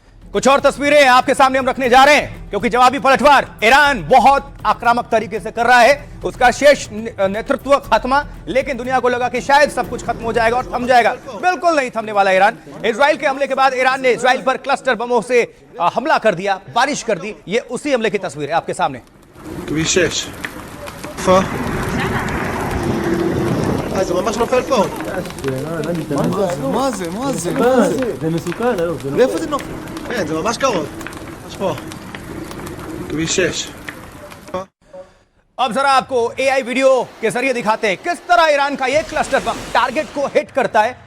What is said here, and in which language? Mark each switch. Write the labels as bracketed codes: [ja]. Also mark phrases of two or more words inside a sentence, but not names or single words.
[hi] कुछ और तस्वीरें आपके सामने हम रखने जा रहे हैं क्योंकि जवाबी पलटवार ईरान बहुत आक्रामक तरीके से कर रहा है, उसका शेष नेतृत्व खत्म, लेकिन दुनिया को लगा कि शायद सब कुछ खत्म हो जाएगा और थम जाएगा। बिल्कुल नहीं थमने वाला ईरान। इजराइल के हमले के बाद ईरान ने इजराइल पर क्लस्टर बमों से हमला कर दिया, बारिश कर दी। ये उसी हमले की तस्वीर है आपके सामने। [he] זה ממש נופל פה. מה זה? זה מסוכן היום. ואיפה זה נופל? כן, זה ממש קרוב. ממש פה. כביש 6. [hi] अब जरा आपको [en] AI video [hi] के जरिए दिखाते हैं किस तरह ईरान का ये [en] cluster bomb [hi] टारगेट को हिट करता है।